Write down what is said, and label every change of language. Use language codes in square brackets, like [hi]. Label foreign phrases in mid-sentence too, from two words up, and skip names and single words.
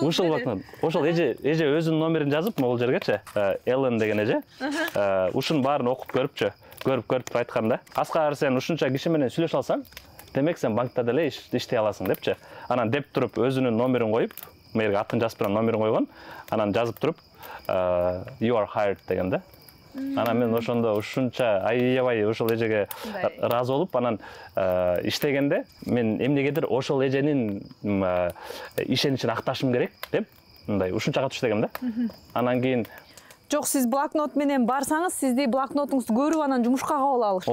[ky] Ошол эже өзүнүн номерин жазып, могул жергечи, Эллен деген эже. Ушунун баарын окуп көрүп айтканда, Аскар, сен ушунча киши менен сүйлөшө алсаң, демек сен банкта деле иштей аласың депчи. Анан деп туруп өзүнүн номерин коюп, мэрге атын жазып турган номерин койгон, анан жазып туруп [en] you are hired [ky] деген да. Анан мен ошондо ушунча аябай ошол эжеге ыраазы болуп, анан иштегенде мен эмнегедир ошол эженин ишеничин акташым керек деп, мындай ушунча катып иштегем да. Анан кийин жок, сиз блокнот менен барсаңыз, сизди блокнотуңузду көрүп анан жумушка кабыл алыш.